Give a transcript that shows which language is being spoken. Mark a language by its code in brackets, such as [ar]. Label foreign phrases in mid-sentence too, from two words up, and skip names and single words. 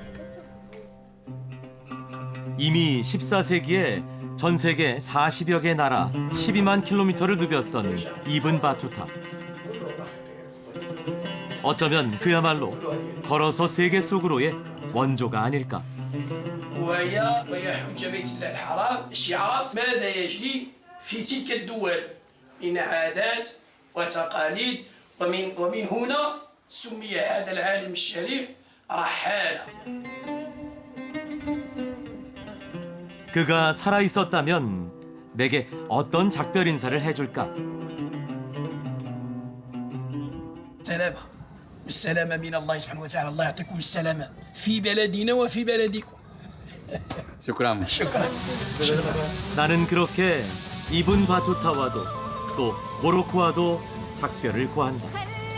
[ko] 이미 14세기에 전 세계 40여 개 나라 12만 킬로미터를 누볐던 이븐 바투타. 어쩌면 그야말로 걸어서 세계 속으로의 원조가 아닐까. [ar] وهي حجة بيت الله الحرام باش يعرف ماذا يجري في تلك الدول من عادات وتقاليد ومن هنا سمي هذا العالم الشريف رحالة. [ko] 그가 살아 있었다면 내게 어떤 작별 인사를 해줄까? [ar] سلامة بالسلامة من الله سبحانه وتعالى. الله يعطيكم السلامة في بلدنا وفي بلدكم. [ko] 슈크람. [ar] شكرا. [ko] 나는 그렇게 이븐 바투타와도 또 모로코와도 작별을 구한다.